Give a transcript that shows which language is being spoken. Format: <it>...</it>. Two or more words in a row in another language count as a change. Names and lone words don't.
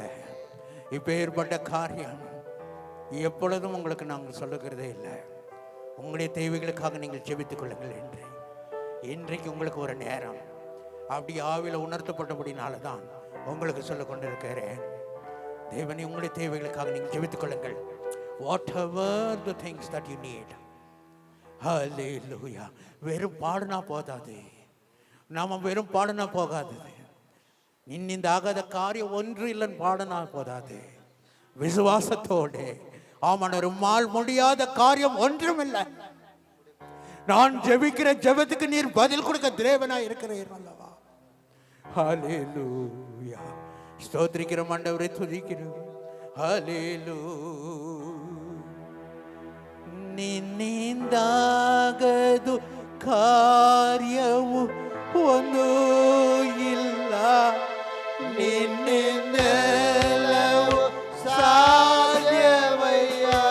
<ta>இப்போ ஏற்பட்ட காரியம் எப்பொழுதும் உங்களுக்கு நாங்கள் சொல்லுகிறதே இல்லை. உங்களுடைய தேவைகளுக்காக நீங்கள் ஜெபித்துக் கொள்ளுங்கள் என்று. இன்றைக்கு உங்களுக்கு ஒரு நேரம் அப்படி ஆவில உணர்த்தப்பட்டபடினால தான் உங்களுக்கு சொல்ல கொண்டிருக்கிறேன். தேவனே, உங்களுடைய தேவைகளுக்காக நீங்கள் ஜெபித்துக் கொள்ளுங்கள்.</ta> <en>whatever the things that you need.</en> <ta>ஹல்லேலூயா. வெறும் பாடுனா போதாது. நாம வெறும் பாடுனா போகாது. இந்த ஆகாத காரியம் ஒன்று இல்லைன்னு பாடுனா போதாது. விசுவாசத்தோடு, ஆமாம், உம்மால் முடியாத காரியம் ஒன்றும் இல்லை. நான் ஜெபிக்கிற ஜெபத்துக்கு நீர் பதில் கொடுக்க தேவனாய் இருக்கிறீர் அல்லவா? ஹல்லேலூயா ஸ்தோத்திரிக்கிறோம் ஆண்டவரே, துதிக்கிறோம். ஹல்லேலூயா.</ta> <kn>ನಿನ್ನಿಂದಾಗದು ಕಾರ್ಯವು ಒಂದು ಇಲ್ಲ, ನಿನ್ನಿಂದೆಲ್ಲವೂ ಸಾಧ್ಯವಯ್ಯ.</kn>